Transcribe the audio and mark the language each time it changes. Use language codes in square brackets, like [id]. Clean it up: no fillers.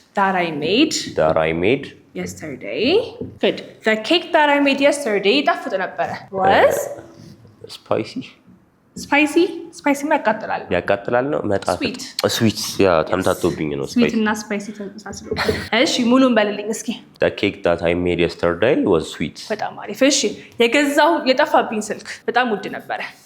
[en] that I made yesterday good the cake that I made yesterday [am] ይጣፍጥ ነበረ [en] was spicy ስፓይሲ [am] ያቃጥላል ነው መጣፈጥ ስዊት ያ ተምታቶብኝ ነው ስዊት እና ስፓይሲ ተመሳስሎ እሺ ሙሉን በልልኝ እስኪ [en] the cake that I made yesterday was sweet [am] በጣም አሪፍ እሺ የገዛው የጠፋብኝ ስልክ በጣም ውድ ነበረ